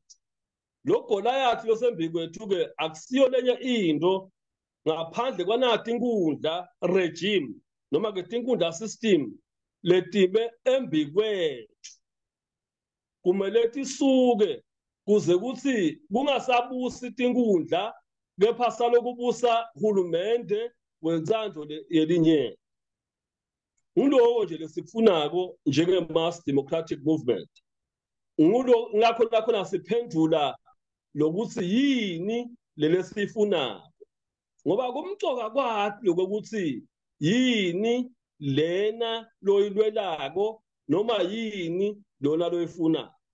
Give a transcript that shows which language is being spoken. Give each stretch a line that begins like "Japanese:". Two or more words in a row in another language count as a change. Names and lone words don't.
Swati: Lo Goliath losembili kwethu ke akusiyo lenye into ngaphandle kwanathi inkundla regime noma ke inkundla system letime embi kwethu. Kumele tisuke kuze kuthi kungasabusi inkundla kepha salokubusa uhulumende wenzando yelinye. Ngiloko nje lesifunako njenge
English: mass democratic movement.
Swati: Ngulo ngakho nasiphendula lokuthi yini lelesifunako. Ngoba kumcoka kwathi lokuthi yini lena loyilwelako noma yini lona loyifuna.